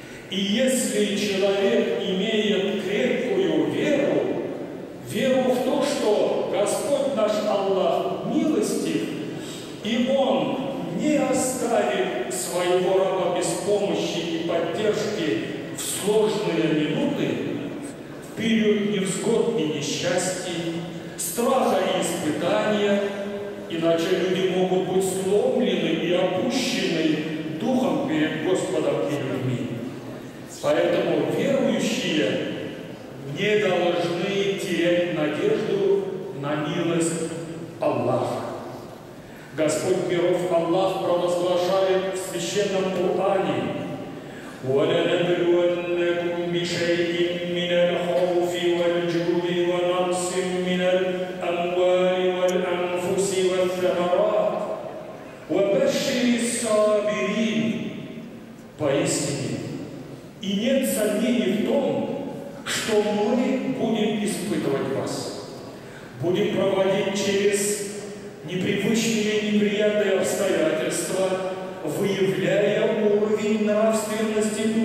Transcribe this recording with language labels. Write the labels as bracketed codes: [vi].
[ru] И если человек имеет крепкую веру в то, что Господь наш Аллах милостив, и Он не оставит своего раба без помощи и поддержки в сложные минуты, в период невзгод и несчастий, страха и испытания, иначе люди могут быть сломлены и опущены духом перед Господом и людьми. Поэтому верующие не должны терять надежду на милость Аллаха. Господь миров Аллах провозглашает в Священном Коране: [ar] وَلَنَبْلُوَنَّكُمْ بِشَيْءٍ مِّنَ الْخَوْفِ وَالْجُوعِ وَنَقْصٍ مِّنَ الْأَمْوَالِ وَالْأَنفُسِ وَالثَّمَرَاتِ وَبَشِّرِ الصَّابِرِينَ. [ru] Поистине, и нет сомнений в том, что мы будем испытывать вас, будем проводить через непривычные и неприятные обстоятельства, выявляя уровень нравственности